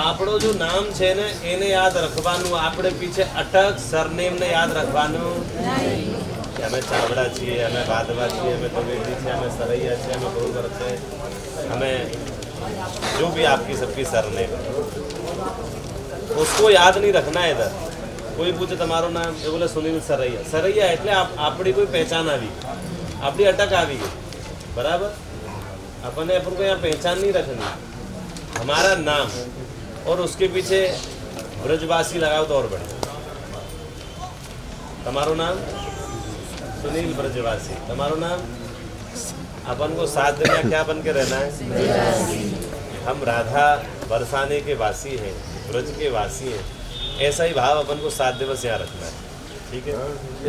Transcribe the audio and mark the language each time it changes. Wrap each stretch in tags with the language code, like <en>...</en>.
<gu>આપણો જો નામ છે ને એને યાદ રાખવાનું, આપણે પીછે અટક સરનેમ ને યાદ રાખવાનું કે અમે ચાવડા છીએ, અમે વાદવા છીએ, અમે તવેટી છે, અમે સરૈયા છે, અમે બરોબર છે, અમે</gu> <hi>जो भी आपकी सबकी सरनेम, उसको याद नहीं रखना है। इधर कोई पूछे तुम्हारो नाम, ये बोले सुनील सरैया।</hi> <gu>सरैया એટલે આપણી કોઈ पहचान આવી, આપણી અટક આવી ગઈ, बराबर।</gu> <hi>अपन को यहाँ पहचान नहीं रखनी, हमारा नाम और उसके पीछे ब्रजवासी लगाओ तो और बढ़िया। तुम्हारो नाम सुनील ब्रजवासी, तुम्हारो नाम। अपन को 7 दिन क्या बन के रहना है? हम राधा बरसाने के वासी हैं, ब्रज के वासी हैं, ऐसा ही भाव अपन को 7 दिवस यहाँ रखना है, ठीक है।</hi>